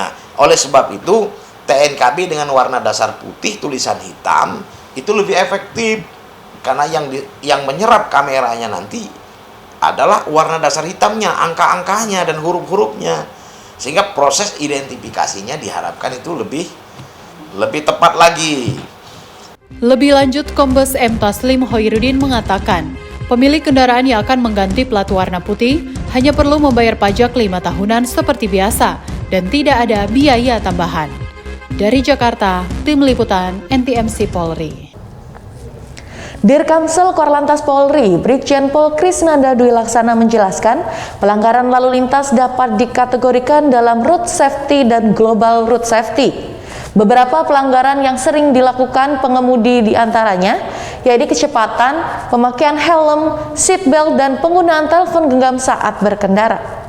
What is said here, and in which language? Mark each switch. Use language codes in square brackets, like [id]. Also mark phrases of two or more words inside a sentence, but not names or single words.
[id] Nah, oleh sebab itu TNKB dengan warna dasar putih tulisan hitam itu lebih efektif, karena yang menyerap kameranya nanti adalah warna dasar hitamnya, angka-angkanya dan huruf-hurufnya, sehingga proses identifikasinya diharapkan itu lebih tepat lagi. Lebih lanjut, Kombes M. Taslim Hoirudin mengatakan, pemilik kendaraan yang akan mengganti plat warna putih hanya perlu membayar pajak 5 tahunan seperti biasa dan tidak ada biaya tambahan. Dari Jakarta, Tim Liputan NTMC Polri. Dirkamsel Korlantas Polri, Brigjen Pol Krisnanda Dwi Laksana menjelaskan, pelanggaran lalu lintas dapat dikategorikan dalam [en] road safety [id] dan [en] global road safety. [id] Beberapa pelanggaran yang sering dilakukan pengemudi diantaranya, yaitu kecepatan, pemakaian helm, seatbelt, dan penggunaan telepon genggam saat berkendara.